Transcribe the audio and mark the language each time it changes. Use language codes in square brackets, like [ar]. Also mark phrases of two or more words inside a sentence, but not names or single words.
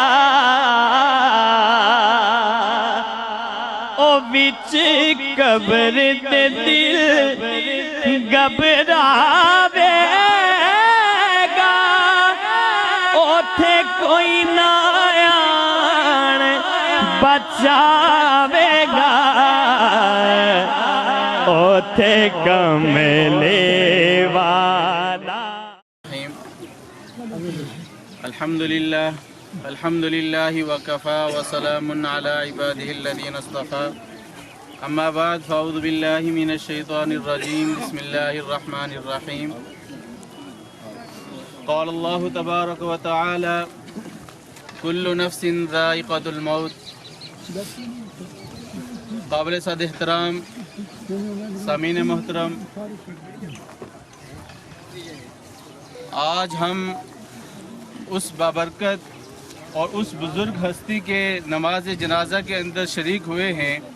[pa] او وچ قبر دے دل گھبراوے گا اوتھے کوئی نہ آن بچاوے گا اوتھے کملے والا [ar] الحمد للہ وکفا وسلام علی عبادہ الذین اصطفى اما بعد فاعوذ باللہ من الشیطان الرجیم بسم اللہ الرحمن الرحیم قال اللہ تبارک و تعالی کل نفس ذائقۃ الموت [ur] قابل صد احترام سامعین محترم، آج ہم اس بابرکت اور اس بزرگ ہستی کے نماز جنازہ کے اندر شریک ہوئے ہیں